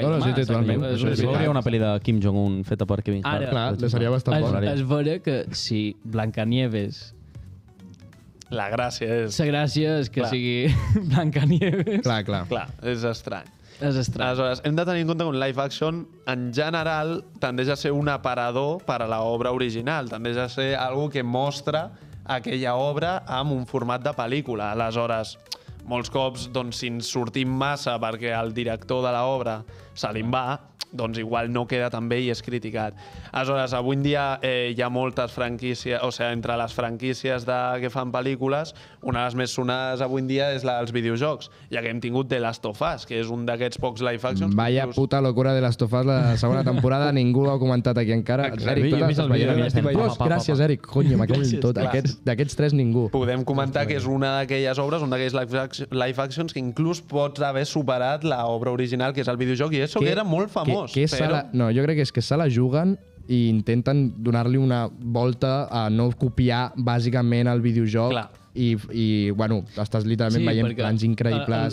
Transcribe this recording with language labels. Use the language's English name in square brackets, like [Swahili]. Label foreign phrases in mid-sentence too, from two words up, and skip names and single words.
[Catalan] No, sí, totalment. Hi hauria una pel·li de Kim Jong-un feta per Kevin Hart. Clar, seria bastant bo. És vera que si Blancanieves... La gràcia és... La gràcia és que sigui Blancanieves. Clar. Clar, és estrany. És estrany. Aleshores, hem de tenir en compte que un [English] live action, [Catalan] en general, tendeix a ser un aparador per a l'obra original. Tendeix a ser algo que mostra aquella obra amb un format de pel·lícula. Aleshores, molts cops, doncs, si ens sortim massa perquè el director de l'obra se li'n va, doncs igual no queda tan bé i és criticat. Aleshores, avui en dia hi ha moltes franquícies, o sigui, entre les franquícies que fan pel·lícules, una de les més sonades avui en dia és la dels videojocs, ja que hem tingut The Last of Us, que és un d'aquests pocs [English] live actions. [Spanish] Vaya puta locura [Catalan] de Last of Us la segona temporada, ningú l'ha comentat aquí encara. Eric, gràcies, Eric. Coño, m'ha caigut tot. D'aquests tres, ningú. Podem comentar que és una d'aquelles obres, un d'aquells [English] live actions [Catalan] que inclús pots haver superat l'obra original, que és el videojoc, i això que era molt famós. No, jo crec que és que se la juguen i intenten donar-li una volta a no copiar bàsicament el videojoc. Clar. I bueno, estàs literalment veient plans increïbles.